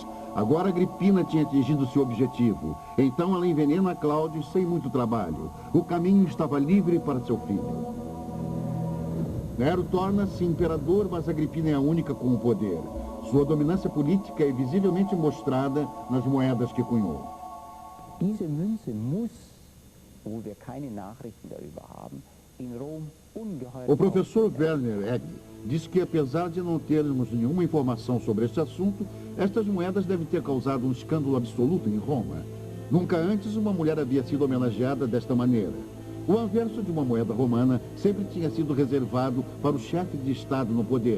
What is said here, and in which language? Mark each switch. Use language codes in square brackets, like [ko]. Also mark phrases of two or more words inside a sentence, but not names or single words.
[pt] Agora Agripina tinha atingido seu objetivo. Então ela envenena Cláudius sem muito trabalho. O caminho estava livre para seu filho. Nero torna-se imperador, mas Agripina é a única com o poder. Sua dominância política é visivelmente mostrada nas moedas que cunhou. [de] Diese Münze muss, wo wir keine Nachrichten darüber haben, in Rom ungeheuer... [pt] O professor Werner Egg diz que, apesar de não termos nenhuma informação sobre este assunto, estas moedas devem ter causado um escândalo absoluto em Roma. Nunca antes uma mulher havia sido homenageada desta maneira. O anverso de uma moeda romana sempre tinha sido reservado para o chefe de Estado no poder.